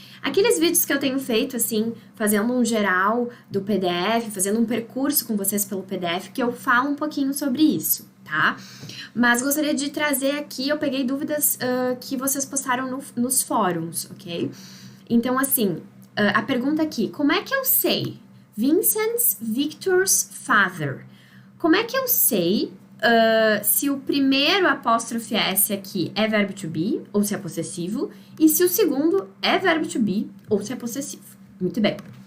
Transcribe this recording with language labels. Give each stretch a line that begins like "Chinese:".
Portuguese: Aqueles vídeos que eu tenho feito, assim, fazendo um geral do PDF, fazendo um percurso com vocês pelo PDF, que eu falo um pouquinho sobre isso, tá? Mas gostaria de trazer aqui, eu peguei dúvidas que vocês postaram nos fóruns, ok? Então, assim, a pergunta aqui, como é que eu sei?
English: Vincent's Victor's father.
Portuguese: Como é que eu sei se o primeiro apóstrofe S aqui é verbo to be, ou se é possessivo, e se o segundo é verbo to be, ou se é possessivo? Muito bem.